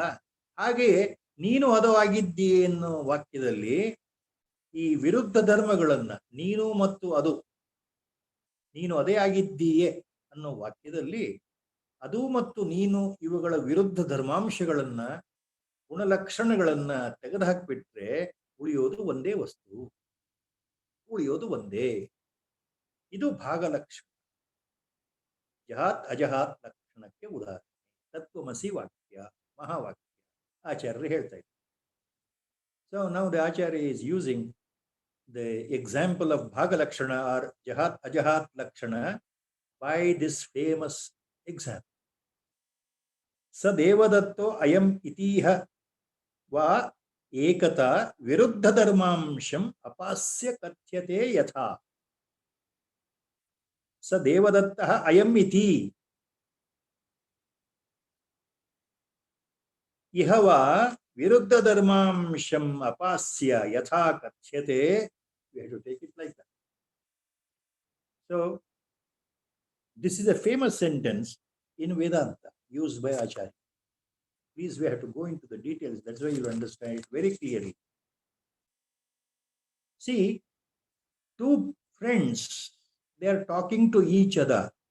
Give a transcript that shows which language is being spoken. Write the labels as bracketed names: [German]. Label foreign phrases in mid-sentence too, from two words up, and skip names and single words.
[Kannada] ಹಾಗೆಯೇ ನೀನು ಅದು ಆಗಿದ್ದೀ ಎನ್ನುವ ವಾಕ್ಯದಲ್ಲಿ ಈ ವಿರುದ್ಧ ಧರ್ಮಗಳನ್ನ ನೀನು ಮತ್ತು ಅದು, ನೀನು ಅದೇ ಆಗಿದ್ದೀಯೇ ಅನ್ನೋ ವಾಕ್ಯದಲ್ಲಿ ಅದು ಮತ್ತು ನೀನು ಇವುಗಳ ವಿರುದ್ಧ ಧರ್ಮಾಂಶಗಳನ್ನ ಗುಣಲಕ್ಷಣಗಳನ್ನ ತೆಗೆದುಹಾಕ್ಬಿಟ್ರೆ ಉಳಿಯೋದು ಒಂದೇ ವಸ್ತು, ಉಳಿಯೋದು ಒಂದೇ. ಇದು ಭಾಗಲಕ್ಷಣ, ಜಹಾತ್ ಅಜಹಾತ್ ಲಕ್ಷಣಕ್ಕೆ ಉದಾಹರಣೆ. ತತ್ವಮಸಿ ವಾಕ್ಯ, ಮಹಾವಾಕ್ಯ ಆಚಾರ್ಯರು ಹೇಳ್ತಾ ಇದ್ದಾರೆ. [English] So now the Acharya is using the example of [Sanskrit] Bhaga Lakshana [English] or [Sanskrit] Jahat Ajahat Lakshana [English] by this famous example. [Sanskrit] Sadevadatto ayam itiha va ekata viruddha dharmamsham apasya kathyate yatha. Sadevadattah ayam iti iha va viruddha dharmamsham apasya yatha kathyate. [English] We have to take it like that. So, this is a famous sentence in Vedanta used by Acharya. Please, we have to go into the details. That's why you'll understand it very clearly. See, two friends, they are talking to each other.